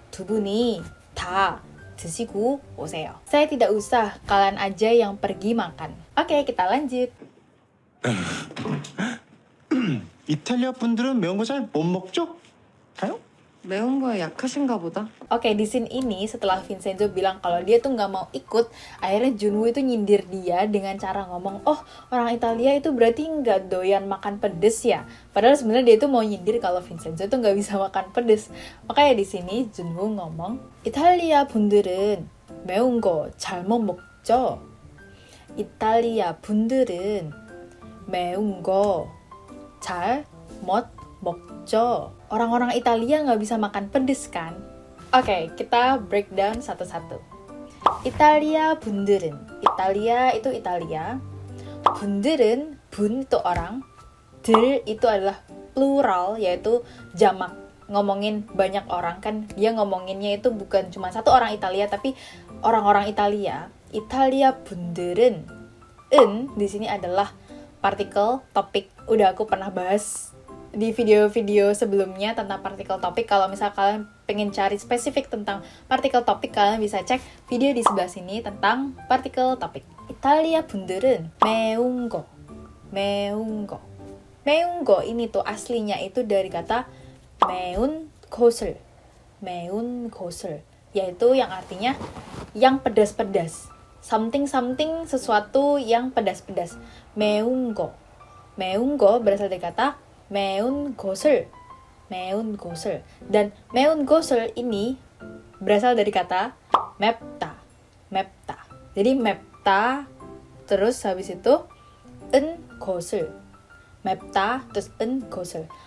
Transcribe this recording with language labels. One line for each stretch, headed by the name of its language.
Korean: 두 분이 다 드시고 오세요.
Indonesian: Saya tidak usah, kalian aja yang pergi makan. Oke, kita lanjut.
Korean: 이탈리아 분들은 매운 거 잘 못 먹죠? 가요? 매운 거에 약하신가 보다.
Indonesian: Oke, di scene ini setelah Vincenzo bilang kalau dia tuh nggak mau ikut, akhirnya Junwoo itu nyindir dia dengan cara ngomong, oh orang Italia itu berarti nggak doyan makan pedes ya. Padahal sebenarnya dia tuh mau nyindir kalau Vincenzo tuh nggak bisa makan pedes. Makanya di sini Junwoo ngomong,
Korean: 이탈리아 분들은 매운 거 잘 못 먹죠? 이탈리아 분들은 매운 거 잘 못 먹죠.
Indonesian: Orang-orang Italia nggak bisa makan pedes kan? Oke, kita breakdown satu-satu. Italia 분들은, Italia itu Italia, 분들은, bun itu orang, 들 itu adalah plural, yaitu jamak. Ngomongin banyak orang kan, dia ngomonginnya itu bukan cuma satu orang Italia, tapi orang-orang Italia. Italia 분들은, di sini adalah partikel topik. Udah aku pernah bahas di video-video sebelumnya tentang partikel topik. Kalau misal kalian pengen cari spesifik tentang partikel topik, kalian bisa cek video di sebelah sini tentang partikel topik.
Korean: Italia 분들은 매운 거, 매운 거.
Indonesian: 매운 거 ini tuh aslinya itu dari kata 매운 것을, 매운 것을, yaitu yang artinya yang pedas-pedas. Something sesuatu yang pedas-pedas. 매운 거. 매운 거 berasal dari kata 매운 것을.
Korean: 매운 것을.
Indonesian: Dan 매운 것을 ini berasal dari kata 맵다.
Korean: 맵다.
Indonesian: Jadi 맵다 terus habis itu 은 것을. 맵다 terus 은 것을.